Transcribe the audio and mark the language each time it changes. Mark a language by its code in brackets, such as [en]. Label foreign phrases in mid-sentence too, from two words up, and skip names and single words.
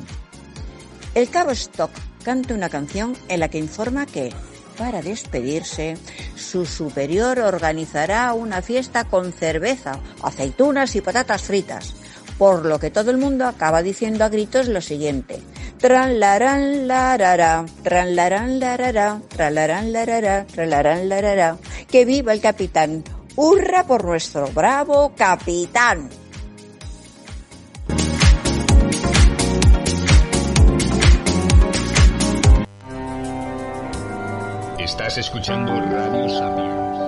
[es] El cabo Stock canta una canción en la que informa que, para despedirse, su superior organizará una fiesta con cerveza, aceitunas y patatas fritas, por lo que todo el mundo acaba diciendo a gritos lo siguiente: Tranlarán larará, tranlarán larará, tralarán larará, tralarán larará. ¡Que viva el capitán! ¡Hurra por nuestro bravo capitán! Estás escuchando Radio Sapiens.